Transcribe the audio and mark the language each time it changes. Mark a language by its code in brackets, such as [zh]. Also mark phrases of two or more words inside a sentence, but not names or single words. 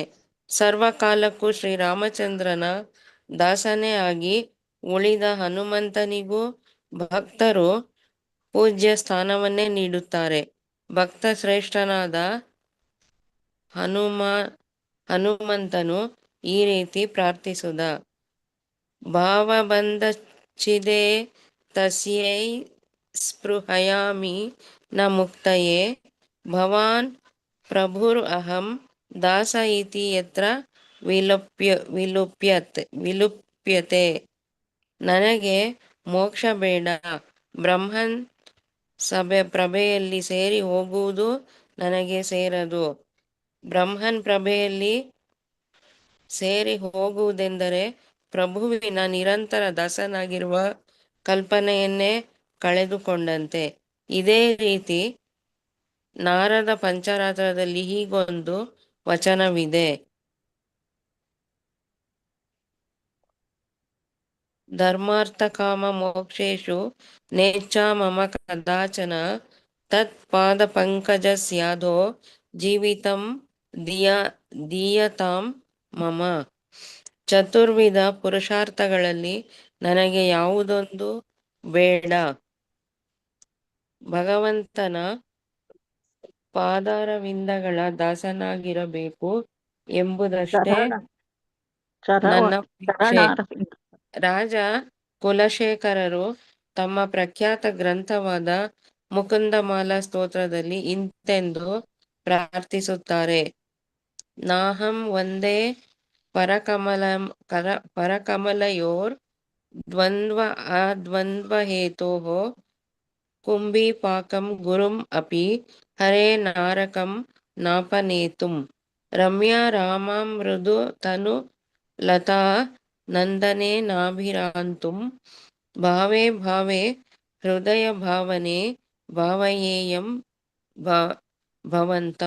[kn] ಸರ್ವಕಾಲಕ್ಕೂ ಶ್ರೀರಾಮಚಂದ್ರನ ದಾಸನೇ ಆಗಿ ಉಳಿದ ಹನುಮಂತನಿಗೂ ಭಕ್ತರು ಪೂಜ್ಯ ಸ್ಥಾನವನ್ನೇ ನೀಡುತ್ತಾರೆ. ಭಕ್ತ ಶ್ರೇಷ್ಠನಾದ ಹನುಮಂತನು ಈ ರೀತಿ ಪ್ರಾರ್ಥಿಸಿದ. [sa] ಭಾವಬಂಧಚ್ಛಿದೇ ತಸ್ಯೈ ಸ್ಪೃಹಯಾಮಿ ನ ಮುಕ್ತಯೇ ಭವಾನ್ ಪ್ರಭುರ್ ಅಹಂ ದಾಸ ಇತಿ ಯತ್ರ ವಿಲುಪ್ಯತೆ. [kn] ನನಗೆ ಮೋಕ್ಷ ಬೇಡ. ಬ್ರಹ್ಮನ್ ಪ್ರಭೆಯಲ್ಲಿ ಸೇರಿ ಹೋಗುವುದು ನನಗೆ ಸೇರದು. ಬ್ರಹ್ಮನ್ ಪ್ರಭೆಯಲ್ಲಿ ಸೇರಿ ಹೋಗುವುದೆಂದರೆ ಪ್ರಭುವಿನ ನಿರಂತರ ದಾಸನಾಗಿರುವ ಕಲ್ಪನೆಯನ್ನೇ ಕಳೆದುಕೊಂಡಂತೆ. ಇದೇ ರೀತಿ ನಾರದ ಪಂಚರಾತ್ರದಲ್ಲಿ ಹೀಗೊಂದು ವಚನವಿದೆ. [sa] ಧರ್ಮಾರ್ಥ ಕಾಮ ಮೋಕ್ಷೇಷು ನೇಚ್ಛಾ ಮಮ ಕದಾಚನ ತತ್ ಪಾದ ಪಂಕಜಸ್ಯಾಧೋ ಜೀವಿತಂ ದೀಯತಾಂ ಮಮ. [kn] ಚತುರ್ವಿಧ ಪುರುಷಾರ್ಥಗಳಲ್ಲಿ ನನಗೆ ಯಾವುದೊಂದು ಬೇಡ. ಭಗವಂತನ ಪಾದಾರವಿಂದಗಳ ದಾಸನಾಗಿರಬೇಕು ಎಂಬುದಷ್ಟೇ ನನ್ನ ಇಚ್ಛೆ. ರಾಜ ಕುಲಶೇಖರರು ತಮ್ಮ ಪ್ರಖ್ಯಾತ ಗ್ರಂಥವಾದ ಮುಕುಂದಮಾಲಾ ಸ್ತೋತ್ರದಲ್ಲಿ ಇಂತೆಂದು ಪ್ರಾರ್ಥಿಸುತ್ತಾರೆ. [sa] ನಾಹಂ ವಂದೇ ಪರಕಮಲಯೋರ್ ದ್ವಂದ್ವ ಅದ್ವಂದ್ವಹೇತೋಃ ಕುಂಭೀಪಾಕಂ ಗುರುಂ ಅಪಿ ಹರೇ ನಾರಕಂ ನಾಪನೇತುಂ. ರಮ್ಯಾ ರಾಮಾಂ ಮೃದು ತನು ಲತಾ ನಂದನೆ ನಾಭಿರಾಂತುಂ ಭಾವೇ ಭಾವೇ ಹೃದಯ ಭಾವನೆ ಭಾವಯೇಯಂ ಭವಂತಂ.